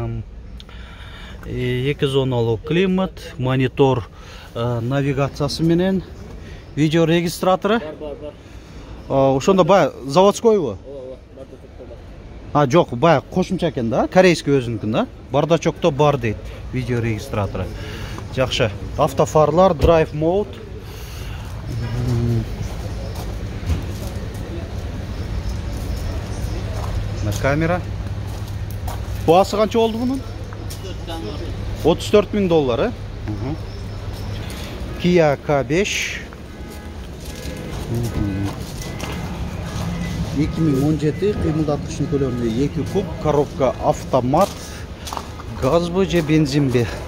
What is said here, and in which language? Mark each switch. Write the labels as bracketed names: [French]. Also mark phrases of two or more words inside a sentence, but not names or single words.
[Kyrgyz] 2 зоналуу климат, монитор навигациясы менен. Видео регистраторы. Бар. Ошондо бай заводскойбу? Жоқ, баягы кошумча экен да, корейский өзүнүкүн да. Бардачокто бар дейт, видео регистратору. Жакшы. Автофарлар, [English] drive mode. [Russian] На камера. [Kyrgyz] Баасы канча болду бунун? 34 000 доллар, Kia K5. 2017 кыймылдаткычтын көлөмү 2 куб, коробка автомат, газбы же бензинби?